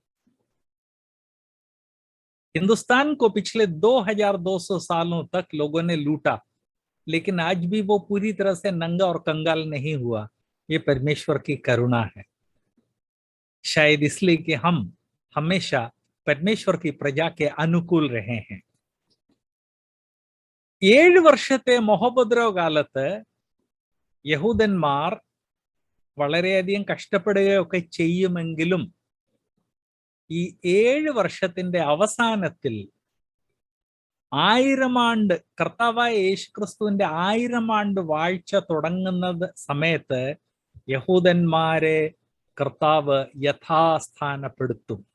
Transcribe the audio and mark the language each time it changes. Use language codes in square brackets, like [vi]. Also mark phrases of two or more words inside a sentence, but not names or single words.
[hi] हिंदुस्तान को पिछले 2200 सालों तक लोगों ने लूटा, लेकिन आज भी वो पूरी तरह से नंगा और कंगाल नहीं हुआ. ये परमेश्वर की करुणा है. शायद इसलिए कि हम हमेशा परमेश्वर की प्रजा के अनुकूल रहे हैं. [ml] 7 വർഷത്തെ മഹോപദ്രവ കാലത്ത് യഹൂദന്മാർ വളരെയധികം കഷ്ടപ്പെടുകയൊക്കെ ചെയ്യുമെങ്കിലും ഈ 7 വർഷത്തിന്റെ അവസാനത്തിൽ 1000 ആണ്ട്, കർത്താവായ യേശുക്രിസ്തുവിന്റെ 1000 ആണ്ട് വാഴ്ച തുടങ്ങുന്ന സമയത്ത് യഹൂദന്മാരെ കർത്താവ് യഥാസ്ഥാനപ്പെടുത്തും.